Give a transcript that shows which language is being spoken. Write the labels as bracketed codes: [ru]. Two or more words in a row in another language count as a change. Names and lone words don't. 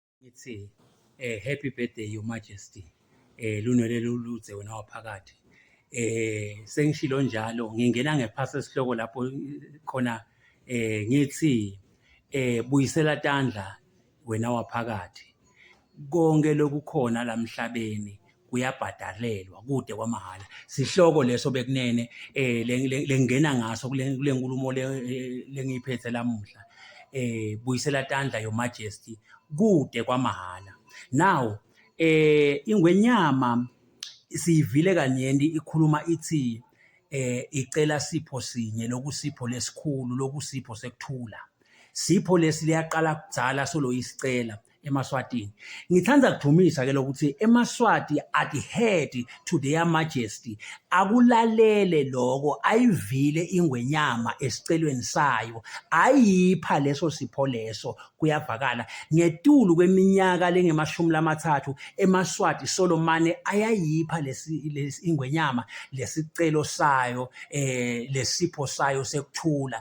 [en] Ithi happy birthday your majesty, [ss] lunwele luluze wena waphakathi. Sengishilo njalo ngingena ngephasi esihloko lapho khona ngithi Buyisela tandla wena waphakathi. Konke lokukhona la emhlabeni kuyabhadalelwa kude kwamahhala. Sihloko leso bekunene lengena ngaso kule nkulumo lengiphethe lamuhla. Buyisela tandla [en] your majesty [ss] kude kwamahhala. Now Ngwenyama siyivile kanyenti ikhuluma ithi icela sipho sinye lokusipho lesikhulu lokusipho sekuthula. Sipho lesi liyaqala kudzala solo isicela eMaswatini. Ngithanda ukudumisa ke lokuthi eMaswati [en] adhere to their majesty, [ss] akulalele lokho ayivile Ingwenyama esicelweni sayo, ayipha leso sipho leso. Kuyavakala ngetulu kweminyaka lenge-30 eMaswati Solomane ayayipha lesi Ingwenyama lesicelo sayo lesipho sayo sekuthula.